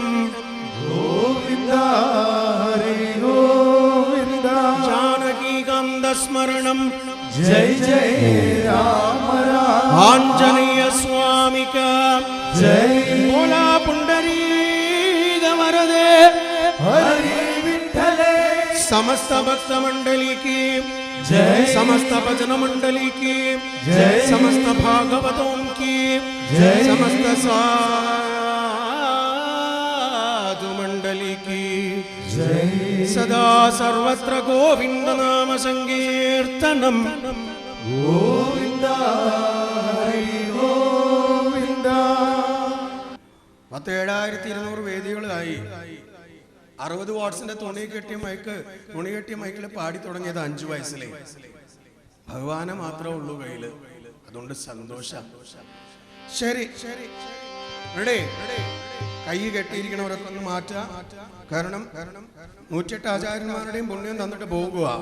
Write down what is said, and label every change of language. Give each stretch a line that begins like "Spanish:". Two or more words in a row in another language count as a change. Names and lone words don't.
Sanskrit: ഗോവിന്ദ ഹരി ഗോവിന്ദ ജാനകീകാന്ത സ്മരണം ജയ് ജയ് രാമ രാമ ആഞ്ജനേയ സ്വാമിക ജയ് ഭോലാ പുണ്ടരീക വരദേ ഹരി വിഠ്ഠലേ
Hindi: समस्त भक्त मंडली की जय, समस्त भजन मंडली की जय, समस्त भागवतों की जय, समस्त साधु मंडली की जय
Sanskrit: सदा सर्वत्र गोविंद नाम संकीर्तनम गोविंद हरि गोविंद
Malayalam: 17,200 വേദികളായി. 60 വാട്ട്സിന്റെ തുണി കെട്ടിയ മൈക്കിൽ പാടി തുടങ്ങിയത് 5 വയസ്സിലെ. ഭഗവാനെ മാത്രമേ ഉള്ളൂ കയ്യില്, അതുകൊണ്ട് സന്തോഷം. ശരി, റെഡി. കൈ കെട്ടിയിരിക്കണവരൊക്കെ ഒന്ന് മാറ്റുക. കാരണം 108 ആചാര്യന്മാരുടെയും പുണ്യം തന്നിട്ട് പോകുക.